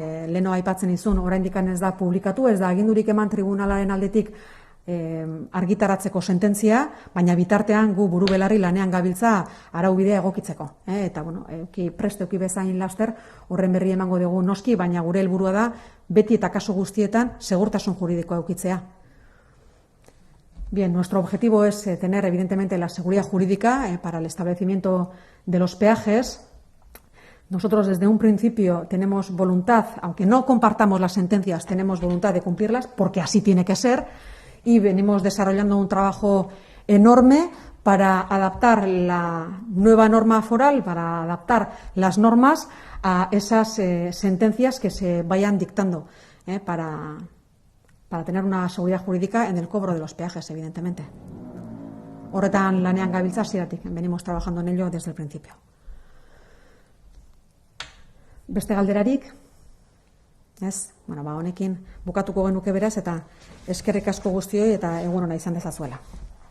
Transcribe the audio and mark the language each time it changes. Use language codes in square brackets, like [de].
[eu] Leno aipatzen izun, oraindik ez da publikatu, ez da agindurik eman tribunalaren aldetik argitaratzeko sententzia, baina bitartean gu buru belarri lanean gabiltza araubidea egokitzeko. Eta prest eduki bezain laster horren berri emango dugu noski, baina gure helburua da beti eta kasu guztietan segurtasun juridikoa edukitzea. [es] Bien, nuestro objetivo es tener evidentemente la seguridad jurídica para el establecimiento de los peajes. Nosotros desde un principio tenemos voluntad, aunque no compartamos las sentencias, tenemos voluntad de cumplirlas porque así tiene que ser. Y venimos desarrollando un trabajo enorme para adaptar la nueva norma foral, para adaptar las normas a esas sentencias que se vayan dictando, para tener una seguridad jurídica en el cobro de los peajes, evidentemente. [eu] Horretan lanean gabiltza hasieratik, [es] venimos trabajando en ello desde el principio. [eu] Beste galderarik? Ez, honekin bukatuko genuke beraz eta eskerrik asko guztioi eta egun ona izan dezazuela.